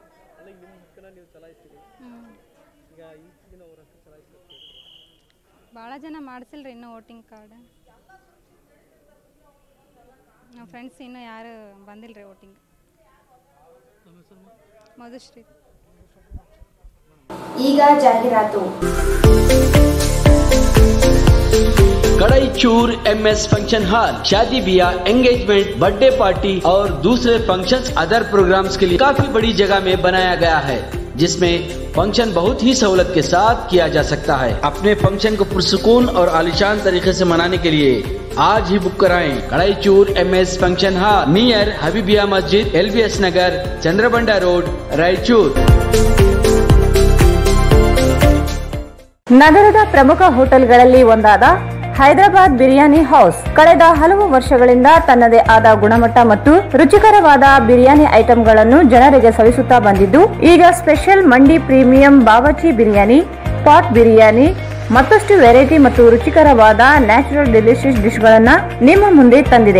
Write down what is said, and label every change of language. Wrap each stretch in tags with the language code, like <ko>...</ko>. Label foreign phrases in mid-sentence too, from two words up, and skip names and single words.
<kn>ಭಾಳ ಜನ ಮಾಡಿಸಿಲ್ರಿ ಇನ್ನೂ</kn> <en>voting card.</en> <kn>ನಮ್ಮ ಫ್ರೆಂಡ್ಸ್ ಇನ್ನೂ ಯಾರು ಬಂದಿಲ್ಲರಿ ವೋಟಿಂಗ್. ಮಧುಶ್ರೀ. ಈಗ ಜಾಹೀರಾತು.</kn> <hi>कड़ाईचूर MS फंक्शन हॉल शादी ब्याह</hi> <en>engagement birthday party</en> <hi>और दूसरे फंक्शंस</hi> <en>other programs</en> <hi>के लिए काफी बड़ी जगह में बनाया गया है, जिसमें फंक्शन बहुत ही सहूलत के साथ किया जा सकता है। अपने फंक्शन को पुरसुकून और आलीशान तरीके से मनाने के लिए आज ही बुक कराएं। कड़ाईचूर MS फंक्शन हॉल नियर हबीबिया मस्जिद, LBS नगर, चंद्रबंडा रोड, रायचूर।</hi> <kn>ನಗರದ ಪ್ರಮುಖ ಹೋಟೆಲ್ಗಳಲ್ಲಿ ಒಂದಾದ ಹೈದರಾಬಾದ್ ಬಿರಿಯಾನಿ ಹೌಸ್ ಕಳೆದ ಹಲವು ವರ್ಷಗಳಿಂದ ತನ್ನದೇ ಆದ ಗುಣಮಟ್ಟ ಮತ್ತು ರುಚಿಕರವಾದ ಬಿರಿಯಾನಿ ಐಟಂಗಳನ್ನು ಜನರಿಗೆ ಸವಿಸುತ್ತಾ ಬಂದಿದ್ದು, ಈಗ</kn> <en>special mandi premium</en> <kn>ಬಾವಚಿ ಬಿರಿಯಾನಿ, ಪಾಟ್ ಬಿರಿಯಾನಿ, ಮತ್ತಷ್ಟು ವೆರೈಟಿ ಮತ್ತು ರುಚಿಕರವಾದ</kn> <en>natural delicious dish</en> <kn>ಗಳನ್ನ ನಿಮ್ಮ ಮುಂದೆ ತಂದಿದೆ.</kn>